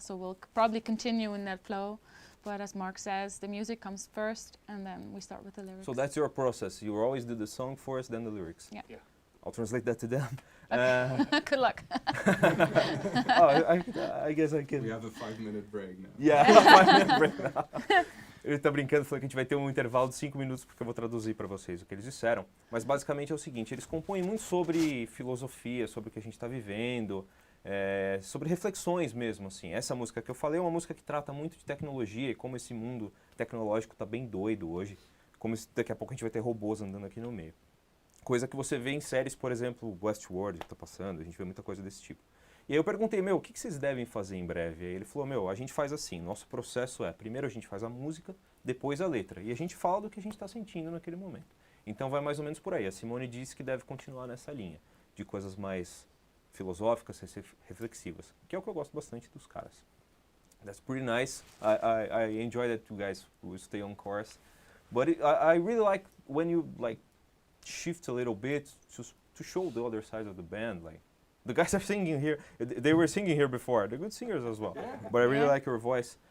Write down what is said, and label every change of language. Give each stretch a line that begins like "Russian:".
English: So we'll probably continue in that flow. But as Mark says, the music comes first, and then we start with the lyrics. So that's your process. You always do the song first, then the lyrics. Yeah. Yeah. I'll translate that to them. Good luck. I guess I can. We have a 5-minute break now. Yeah, 5-minute break now.
Portuguese: Ele tá brincando, falou que a gente vai ter um intervalo de 5 minutos porque eu vou traduzir para vocês o que eles disseram. Mas basicamente é o seguinte, eles compõem muito sobre filosofia, sobre o que a gente está vivendo, sobre reflexões mesmo, assim. Essa música que eu falei é uma música que trata muito de tecnologia e como esse mundo tecnológico tá bem doido hoje. Como daqui a pouco a gente vai ter robôs andando aqui no meio. Coisa que você vê em séries, por exemplo, Westworld, que tá passando, a gente vê muita coisa desse tipo. E aí eu perguntei, o que vocês devem fazer em breve? Aí ele falou, a gente faz assim, nosso processo primeiro a gente faz a música, depois a letra. E a gente fala do que a gente está sentindo naquele momento. Então vai mais ou menos por aí. A Simone disse que deve continuar nessa linha, de coisas mais filosóficas, reflexivas, que é o que eu gosto bastante dos caras.
English: That's pretty nice. I enjoy that you guys will stay on course. But I really like when you shift a little bit to show the other side of the band. Like the guys are singing here, they were singing here before. They're good singers as well. But I really like your voice.